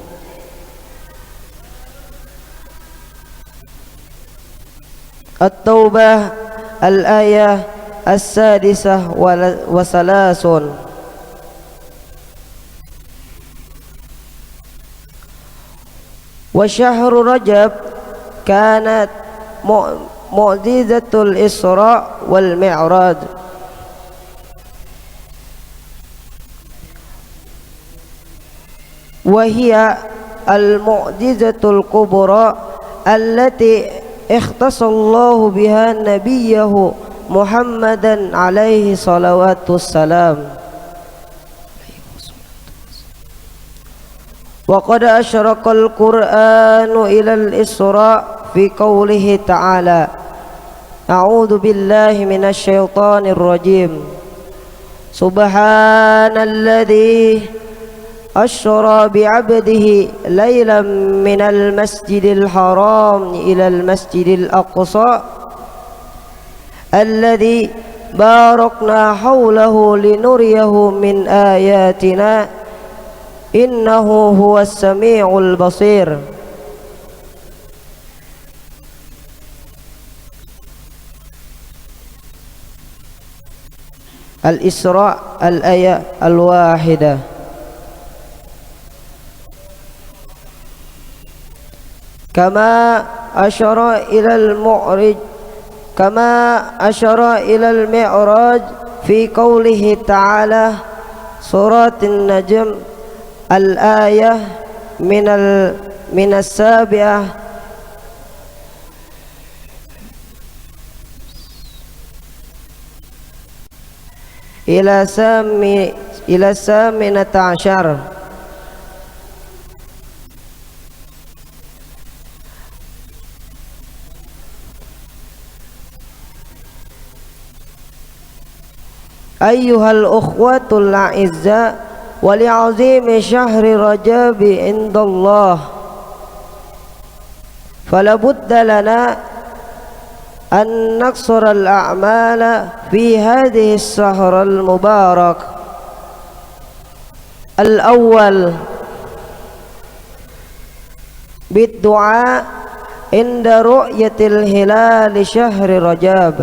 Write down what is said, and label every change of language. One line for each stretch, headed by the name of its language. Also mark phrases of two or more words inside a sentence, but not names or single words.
Arabic: التوبة الآية السادسة والثلاثون. وشهر رجب كانت معجزة الإسراء والمعراج. وهي المعجزة الكبرى التي اختص الله بها نبيه محمدا عليه الصلوات والسلام. وقد أشار القرآن إلى الإسراء في قوله تعالى أعوذ بالله من الشيطان الرجيم. سبحان الذي أسرى بعبده ليلا من المسجد الحرام إلى المسجد الأقصى الذي باركنا حوله لنريه من آياتنا إنه هو السميع البصير. الإسراء الآية الواحدة. كما أشار إلى المعرج كما أشار إلى المعراج في قوله تعالى سورة النجم الآية من السابعة إلى الثامنة عشر. أيها الإخوة الأعزاء ولعظيم شهر رجب عند الله فلا بد لنا أن نكثر الأعمال في هذا الشهر المبارك. الأول بالدعاء عند رؤية الهلال شهر رجب.